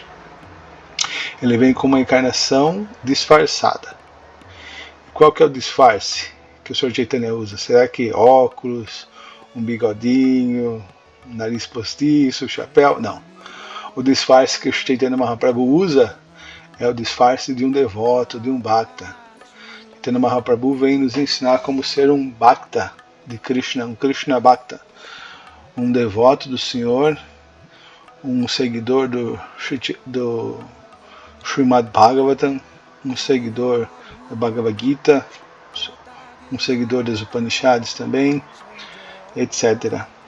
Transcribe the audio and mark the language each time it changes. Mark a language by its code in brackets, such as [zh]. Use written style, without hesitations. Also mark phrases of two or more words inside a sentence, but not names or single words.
[pt] Ele vem com uma encarnação disfarçada. Qual que é o disfarce que o Sr. Chaitanya usa? Será que óculos, um bigodinho, um nariz postiço, chapéu? Não. O disfarce que o Chaitanya Mahaprabhu usa é o disfarce de um devoto, de um bhakta. Chaitanya Mahaprabhu vem nos ensinar como ser um bhakta de Krishna, um Krishna bhakta, um devoto do Senhor, um seguidor do Srimad Bhagavatam, um seguidor da Bhagavad Gita, um seguidor das Upanishads também, etc.